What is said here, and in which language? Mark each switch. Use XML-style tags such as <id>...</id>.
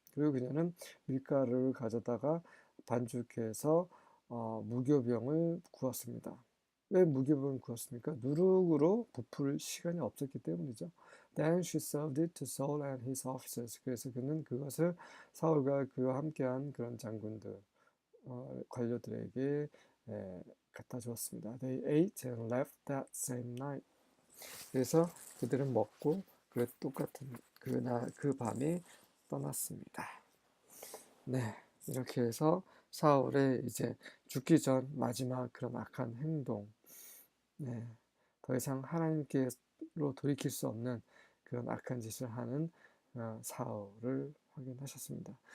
<ko>그리고 그녀는 밀가루를 가져다가 반죽해서 무교병을 구웠습니다. 왜 무교병을 구웠습니까? 누룩으로 부풀 시간이 없었기 때문이죠.</ko> <en>Then she served it to Saul and his officers.</en> <ko>그래서 그는 그것을 사울과 그와 함께한 그런 장군들, 관료들에게 갖다 주었습니다.</ko> <en>They ate and left that same night.</en> <ko>그래서 그들은 먹고 그 똑같은 그 밤에 떠났습니다. 네, 이렇게 해서 사울의 이제 죽기 전 마지막 그런 악한 행동, 더 이상 하나님께로 돌이킬 수 없는 그런 악한 짓을 하는 사울을 확인하셨습니다.</ko>